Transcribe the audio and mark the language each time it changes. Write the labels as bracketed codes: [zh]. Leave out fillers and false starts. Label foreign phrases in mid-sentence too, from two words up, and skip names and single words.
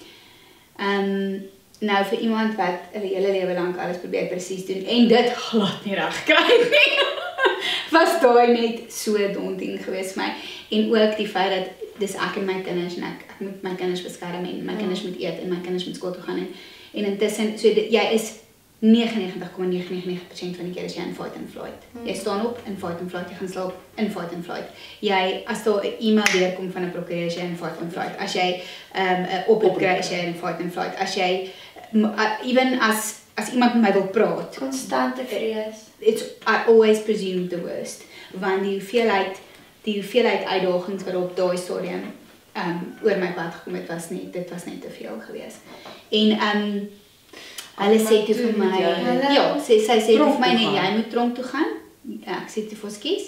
[af] Nou vir iemand wat 'n hele lewe lank alles probeer presies doen en dit glad nie reg kry nie. Was daai net so daunting geweest vir my en ook die feit dat dis ek en my kinders en ek moet my kinders beskerm en my kinders moet eet en my kinders moet skool toe gaan en intussen so jy is 99,999% van die keer is jy in [en] fight and flight. [af] Jy staan op in [en] fight and flight, [af] jy gaan slaap in [en] fight and flight. [af] Jy as daar 'n e-mail deurkom van 'n prokureur is jy in [en] fight and flight. [af] As jy 'n oproep kry is jy in [en] fight and flight. [af] As jy even as iemand met my wil praat, Konstante vrees. [en] I always presume the worst. [af] Want die hoeveelheid uitdagings wat op daai stadium oor my pad gekom het dit was net te veel geweest. En hulle sê toe vir my, sy sê vir my nee, jy moet tronk toe gaan. Ek sê toe vir skies.